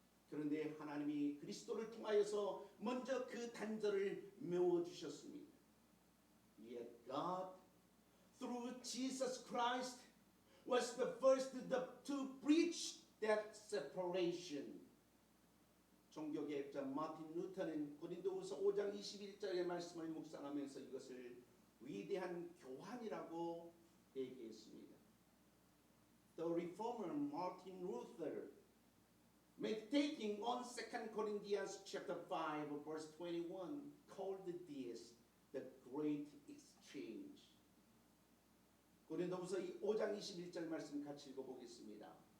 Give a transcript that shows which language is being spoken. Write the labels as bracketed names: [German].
[Korean] 그런데 하나님이 그리스도를 통하여서 먼저 그 단절을 메워주셨습니다. [English] Yet God, through Jesus Christ, was the first to breach that separation. [Korean] 종교개혁자 마틴 루터는 고린도후서 5장 21절의 말씀을 묵상하면서 이것을 위대한 교환이라고 얘기했습니다. [English] The reformer Martin Luther, meditating on 2 Corinthians chapter 5 verse 21, called this the great exchange. [Korean] 고린도후서 5장 21절 말씀 같이 읽어보겠습니다.